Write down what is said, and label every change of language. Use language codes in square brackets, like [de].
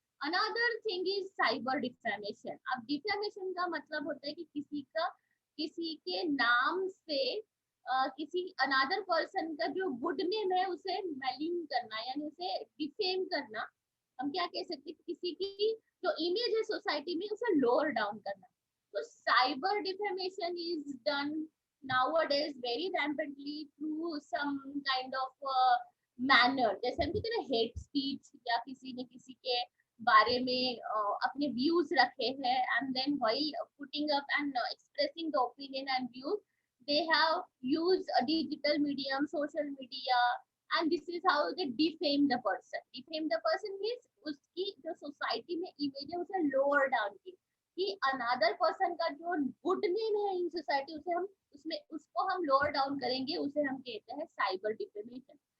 [en] Another thing is cyber defamation. [hi] अब defamation का मतलब होता है कि किसी के नाम से किसी [en] another person [hi] का जो [en] good name [hi] है उसे मेलिंग करना, यानी उसे डिफेम करना। हम क्या कह सकते हैं, किसी की जो इमेज है सोसाइटी में उसे [en] lower down [hi] करना। [en] तो cyber defamation is done nowadays very rampantly through some kind of manner, [hi] जैसे हम कहते हैं [en] hate speech, [hi] या किसी ने किसी के बारे में अपने व्यूज रखे हैं [en] and then while putting up and expressing the opinion and views they have used a digital medium, social media, and this is how they defame the person. Defame the person means [hi] उसकी जो society में image है उसे [en] lower down [hi] की, कि another person का जो good name है इन सोसाइटी उसको हम लोअर डाउन करेंगे, उसे हम कहते हैं साइबर डिफेमेशन।